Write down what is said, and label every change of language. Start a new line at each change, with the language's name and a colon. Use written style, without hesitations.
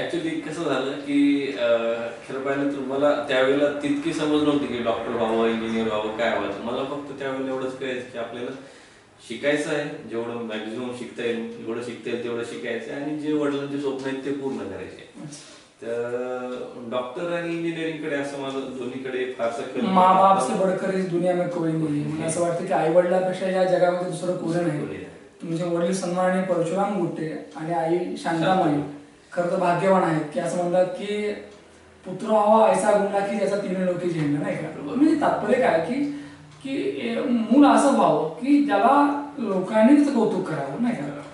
Marathi: Actually कसं झालं की खरं पाहिलं तर मला त्यावेळेला तितकी समज नव्हती की डॉक्टर व्हावं, इंजिनियर व्हावं, काय व्हायचं. मला फक्त त्यावेळेला एवढंच कळायचं की आपल्याला शिकायचं आहे, जेवढं मॅक्झिमम शिकता येईल जेवढं शिकता येईल तेवढं शिकायचं आणि जे वडिलांचे स्वप्न आहेत ते पूर्ण करायचे. तर डॉक्टर आणि इंजिनिअरिंग कडे असं माझं दोन्हीकडे फारसं
Hindi: माँ बाप से बढ़कर इस दुनिया में कोई नहीं.
Marathi: मला असं वाटतं की आई वडिलांपेक्षा या जगामध्ये दुसरं कोणी नाही. तुमचे वडील सन्माननीय परशुराम गुट्टे आणि आई शांतामाई खरं तर भाग्यवान आहेत की असं म्हणतात की पुत्र व्हावा ऐसा गुंडा की ज्याचा तिने लोके झेंडा, नाही का. म्हणजे तात्पर्य काय की की मूल असं व्हावं की ज्याला लोकांनी त्याचं कौतुक करावं, नाही का.